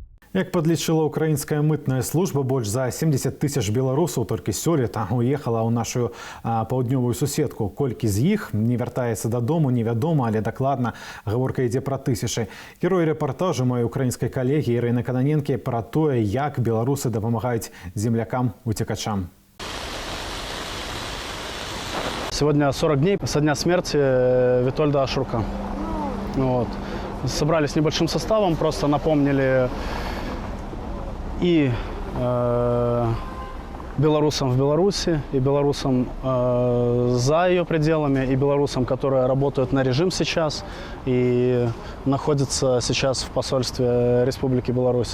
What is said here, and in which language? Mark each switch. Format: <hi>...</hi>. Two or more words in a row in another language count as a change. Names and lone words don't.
<be>Як падлічыла украінская мытная служба, больш за 70 тысяч беларусаў толькі сёлета уехала ў нашу паўднёвую суседку. Колькі з іх не вяртаецца дадому, невядома, але дакладна гаворка ідзе пра тысячы. Герой рэпартажу маёй украінскай калегі Ірыны Кананенкі пра тое, як беларусы дапамагаюць землякам-уцекачам.</be> <ru>Сегодня 40 дней со дня смерти Витольда Ашурка. Вот. Собрались небольшим составом, просто напомнили и белорусам в Беларуси, и белорусам за ее пределами, и белорусам, которые работают на режим сейчас и находятся сейчас в посольстве Республики Беларусь.</ru>